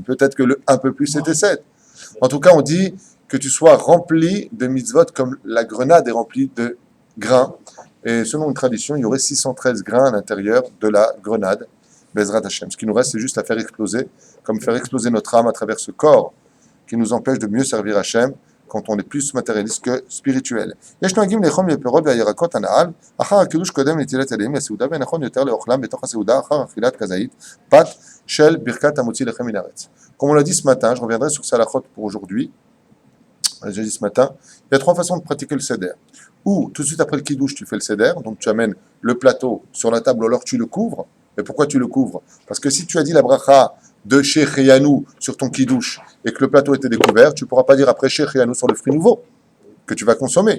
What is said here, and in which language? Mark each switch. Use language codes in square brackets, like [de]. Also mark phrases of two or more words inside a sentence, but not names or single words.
[fr] Peut-être que le un peu plus, c'était 7. En tout cas, on dit que tu sois rempli de mitzvot comme la grenade est remplie de grains. Et selon une tradition, il y aurait 613 grains à l'intérieur de la grenade, [he] בעזרת השם. [fr] Ce qui nous reste, c'est juste à faire exploser, comme faire exploser notre âme à travers ce corps qui nous empêche de mieux servir Hashem quand on est plus matérialiste que spirituel. [he] יש נוהגים לאכול מפירות והירקות הנעל, אחר הקידוש קודם נטילת ידיים לסעודה, ונכון יותר לאוכלם בתוך הסעודה אחר אכילת כזית, פת של ברכת המוציא לחם מן הארץ. [fr] Comme on l'a dit ce matin, je reviendrai sur Salachot pour aujourd'hui. J'ai dit ce matin, il y a 3 façons de pratiquer le seder. Ou tout de suite après le kidouche, tu fais le seder, donc tu amènes le plateau sur la table, ou alors tu le couvres. Et pourquoi tu le couvres? Parce que si tu as dit la bracha de Shechianu sur ton kidouche et que le plateau était découvert, tu ne pourras pas dire après Shechianu sur le fruit nouveau que tu vas consommer.